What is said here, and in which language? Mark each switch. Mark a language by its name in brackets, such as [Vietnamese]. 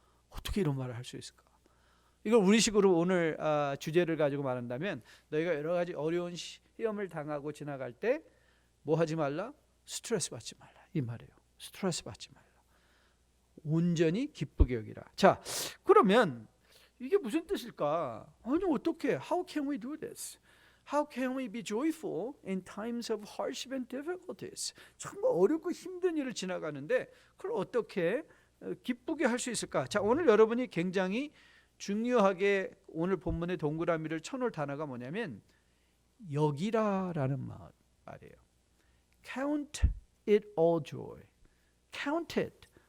[Korean] 어떻게 이런 말을 할 수 있을까? 이걸 우리식으로 오늘 주제를 가지고 말한다면, 너희가 여러 가지 어려운 시험을 당하고 지나갈 때 뭐 하지 말라? 스트레스 받지 말라, 이 말이에요. 스트레스 받지 말라. 온전히 기쁘게 여기라. 자, 그러면 이게 무슨 뜻일까? 아니, 어떻게? [English] How can we do this? How can we be joyful in times of hardship and difficulties? [Korean] 정말 어렵고 힘든 일을 지나가는데 그걸 어떻게 기쁘게 할 수 있을까? 자, 오늘 여러분이 굉장히 중요하게 오늘 본문의 동그라미를 쳐놓을 단어가 뭐냐면 여기라라는 말이에요. [English] Count it all joy. Count it.